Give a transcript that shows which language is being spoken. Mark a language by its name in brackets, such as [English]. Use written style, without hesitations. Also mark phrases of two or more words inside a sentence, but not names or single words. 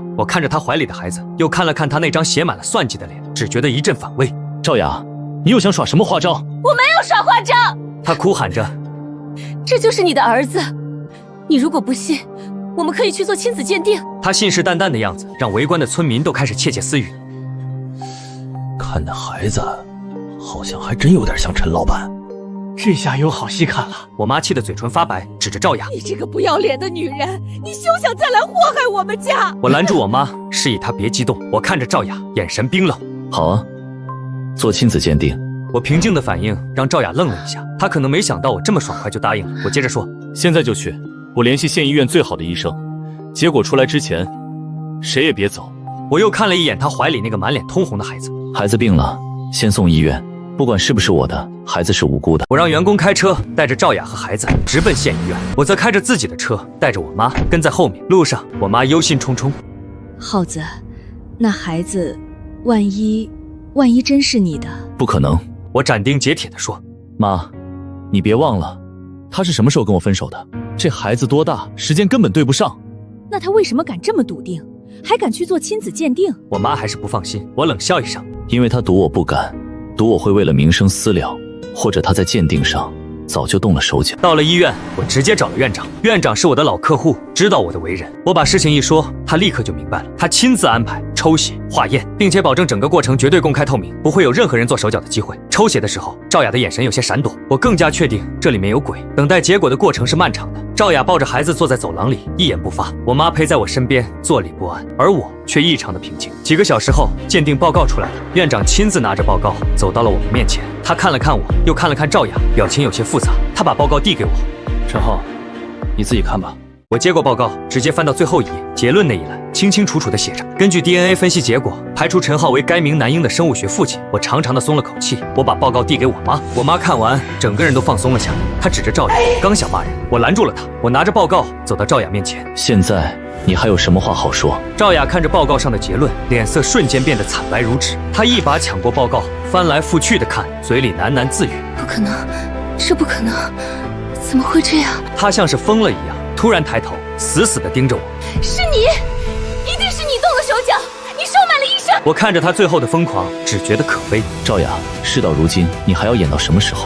[Chinese] 我看着他懷裡的孩子，又看了看他那張寫滿了算計的臉，只覺得一陣反胃。趙雅，你又想耍什麼花招？我沒有耍花招。他哭喊着，這就是你的兒子。你如果不信，我們可以去做親子鑑定。他信誓旦旦的樣子，讓圍觀的村民都開始竊竊私語。看那孩子，好像還真有點像陳老闆。這下有好戲看了。我媽氣得嘴唇發白，指着趙雅：“ 你這個不要臉的女人，你休想再來禍害我們家！” 我攔住我媽，示意她別激動。我看着趙雅，眼神冰冷。好啊，做親子鑑定。我平靜的反應讓趙雅愣了一下，她可能沒想到我這麼爽快就答應了。我接着說：“ 現在就去，我聯繫縣醫院最好的醫生，結果出來之前，誰也別走。” 我又看了一眼她懷裡那個滿臉通紅的孩子。孩子病了，先送醫院。不管是不是我的，孩子是无辜的。我让员工开车带着赵雅和孩子直奔县医院，我则開着自己的車帶着我媽跟在後面。路上，我媽憂心忡忡。浩子，那孩子，萬一真是你的？不可能！我斩釘截鐵地說。媽，你別忘了，他是什麼時候跟我分手的？這孩子多大，時間根本對不上。那他為什麼敢這麼篤定，還敢去做親子鑑定？我媽還是不放心，我冷笑一聲。因為他賭我不敢，賭我會為了名聲私了，或者他在鑑定上早就動了手腳。到了醫院，我直接找了院長。院長是我的老客戶，知道我的為人。我把事情一說，他立刻就明白了。他親自安排抽血、化驗，並且保證整個過程絕對公開透明，不會有任何人做手腳的機会。抽血的時候，趙雅的眼神有些閃躲，我更加確定這裡面有鬼。等待結果的過程是漫長的。趙雅抱着孩子坐在走廊裡，一言不發。我媽陪在我身邊，坐立不安，而我卻異常的平靜。幾個小時後，鑑定報告出來了，院長親自拿着報告走到了我們面前。他看了看我，又看了看趙雅，表情有些複雜。他把報告遞給我，陈浩，你自己看吧。我接過報告，直接翻到最後一頁，結論那一欄清清楚楚地寫着：根據 DNA 分析結果，排除陳浩為該名男嬰的生物學父親。我長長的鬆了口氣。我把報告遞給我媽，我媽看完，整個人都放鬆了下來。她指着趙雅，剛想罵人，我攔住了她。我拿着報告走到趙雅面前。現在你還有什麼話好說？趙雅看着報告上的結論，臉色瞬間變得慘白如紙。她一把搶過報告，翻來覆去的看，嘴裡喃喃自語： 不可能，這不可能，怎麼會這樣？她像是瘋了一樣，突然抬頭，死死地盯着我。是你，一定是你動了手腳，你收買了醫生。我看着他最後的瘋狂，只覺得可悲。趙雅，事到如今，你還要演到什麼時候？